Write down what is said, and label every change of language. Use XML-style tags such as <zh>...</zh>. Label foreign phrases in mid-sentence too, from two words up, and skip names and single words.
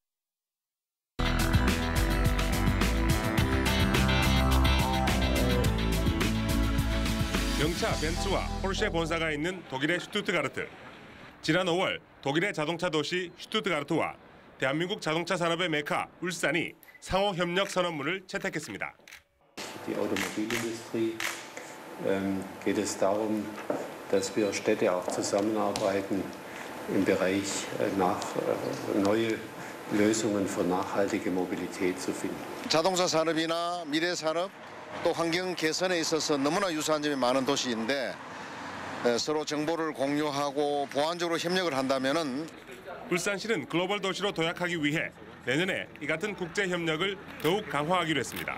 <ko>명차 벤츠와 포르쉐 본사가 있는 독일의 슈투트가르트. 지난 5월 독일의 자동차 도시 슈투트가르트와 대한민국 자동차 산업의 메카 울산이 상호 협력 선언문을 채택했습니다.</ko> <de>Die Automobilindustrie geht es darum, dass wir Städte auch zusammenarbeiten im Bereich neue Lösungen für nachhaltige Mobilität zu finden.</de> <ko>자동차 산업이나 미래 산업 또 환경 개선에 있어서 너무나 유사한 점이 많은 도시인데 서로 정보를 공유하고 보완적으로 협력을 한다면은 울산시는 글로벌 도시로 도약하기 위해 내년에 이 같은 국제 협력을 더욱 강화하기로 했습니다.</ko>